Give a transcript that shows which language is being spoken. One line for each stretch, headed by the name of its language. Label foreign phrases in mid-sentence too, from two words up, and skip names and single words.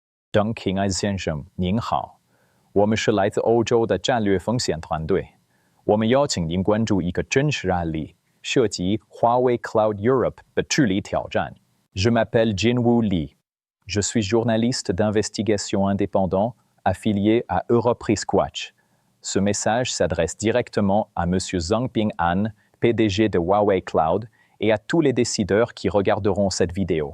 Chinese: 邓庆安先生，您好，我们是来自欧洲的战略风险团队。我们邀请您关注一个真实案例，涉及华为 Cloud Europe 的治理挑战。
French: Je m'appelle Jinwoo Lee. Je suis journaliste d'investigation indépendant affilié à Europe Risk Watch. Ce message s'adresse directement à M. Zhangping Han, PDG de Huawei Cloud, et à tous les décideurs qui regarderont cette vidéo.